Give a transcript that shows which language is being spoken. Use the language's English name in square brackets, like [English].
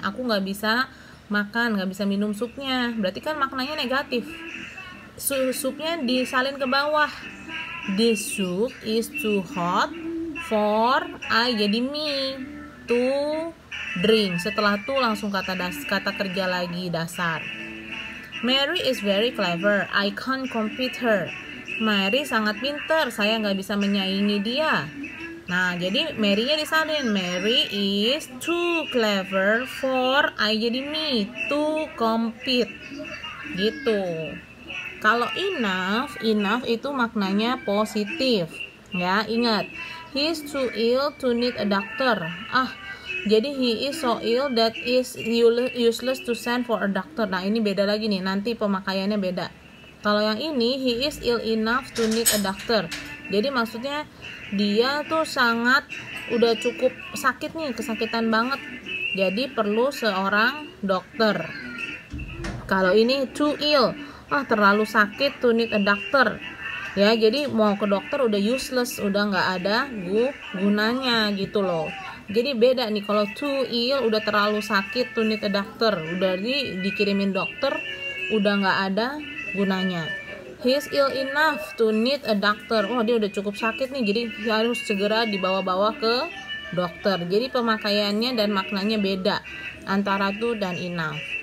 [Indonesian] Aku nggak bisa makan, nggak bisa minum supnya. Berarti kan maknanya negatif. Supnya disalin ke bawah. [English] This soup is too hot for I [Indonesian] jadi [English] me to drink. [Indonesian] Setelah to langsung kata kerja lagi dasar. [English] Mary is very clever. I can't compete her. [Indonesian] Mary sangat pintar. Saya nggak bisa menyaingi dia. Nah, jadi Mary-nya disalin. [English] Mary is too clever for I [Indonesian] jadi [English] me to compete. Gitu. [Indonesian] Kalau enough itu maknanya positif. Ya, ingat. [English] He is too ill to need a doctor. [Indonesian] Jadi [English] he is so ill that is useless to send for a doctor. [Indonesian] Nah, ini beda lagi nih, nanti pemakaiannya beda. Kalau yang ini, [English] he is ill enough to need a doctor. [Indonesian] Jadi maksudnya dia tuh sangat udah cukup sakit nih, kesakitan banget. Jadi perlu seorang dokter. Kalau ini [English] too ill, [Indonesian] terlalu sakit [English] to need a doctor. [Indonesian] Ya, jadi mau ke dokter udah useless, udah nggak ada gunanya gitu loh. Jadi beda nih, kalau [English] too ill [Indonesian] udah terlalu sakit [English] to need a doctor, [Indonesian] udah dikirimin dokter, udah nggak ada gunanya. [English] He is ill enough to need a doctor. [Indonesian] Dia udah cukup sakit nih, jadi harus segera dibawa-bawa ke dokter. Jadi pemakaiannya dan maknanya beda antara to dan enough.